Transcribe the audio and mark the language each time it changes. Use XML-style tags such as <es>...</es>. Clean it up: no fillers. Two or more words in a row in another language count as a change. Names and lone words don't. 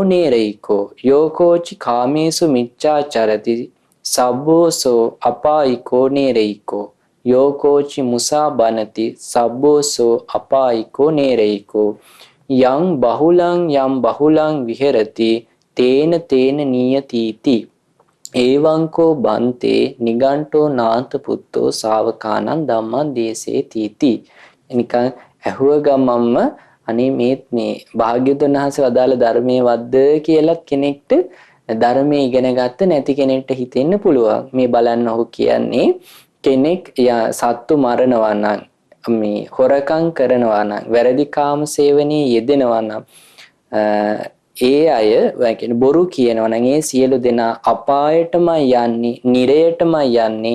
<pi>නීරයිකෝ යෝකෝචි කාමේසු මිච්ඡාචරති සබ්බෝ සෝ අපායිකෝ නීරයිකෝ යෝකෝචි මුසා බනති සබ්බෝසෝ අපායිකෝ නේරයිකෝ යම් බහුලං විහෙරති තේන නීයතිති ඒවංකෝ බන්තේ නිගණ්ඨෝ නාත පුත්තෝ ශාවකානං ධම්මං දේසේති.</pi> <si>නිකන් ඇහුව ගමම්ම අනේ මේ භාග්‍යවතුන් වහන්සේ වදාළ ධර්මයේ වද්ද කියලා කෙනෙක්ට ධර්මයේ ඉගෙන ගත්ත නැති කෙනෙක්ට හිතෙන්න පුළුවන්. මේ බලන්න ඔහු කියන්නේ කෙනෙක් සත්තු මරනවා නම්, මේ හොරකම් කරනවා නම්, වැරදි කාම සේවනයේ යෙදෙනවා නම්, ඒ අය කියන්නේ බොරු කියනවා නම් ඒ සියලු දෙනා අපායටමයි යන්නේ, නිරයටමයි යන්නේ.</si>